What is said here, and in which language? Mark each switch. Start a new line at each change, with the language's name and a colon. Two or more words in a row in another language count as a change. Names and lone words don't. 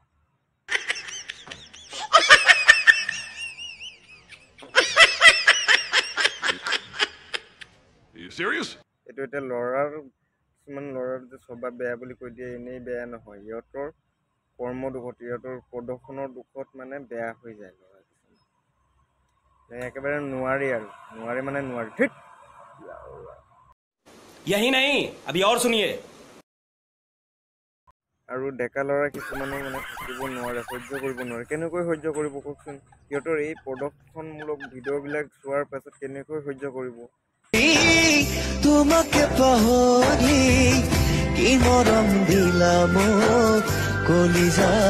Assamese: এইটো এতিয়া ল'ৰাৰ, কিছুমান ল'ৰাৰ যে স্বভাৱ বেয়া বুলি কৈ দিয়ে, এনেই বেয়া নহয়, সিহঁতৰ কৰ্ম দুখত, সিহঁতৰ প্ৰদৰ্শনৰ দুখত মানে বেয়া হৈ যায় ল'ৰা কিছুমান। একেবাৰে নোৱাৰি আৰু, নোৱাৰি মানে নোৱাৰি। ঠিক
Hindi: यही नहीं अभी और सुनिए।
Assamese: আৰু ডেকা ল'ৰা কিছুমানো মানে থাকিব নোৱাৰে, সহ্য কৰিব নোৱাৰে। কেনেকৈ সহ্য কৰিব কওকচোন? সিহঁতৰ এই প্ৰদৰ্শনমূলক ভিডিঅ'বিলাক চোৱাৰ পাছত কেনেকৈ সহ্য কৰিব? তোমাকে পাহৰি কি মৰম দিলা মোক কলিজা।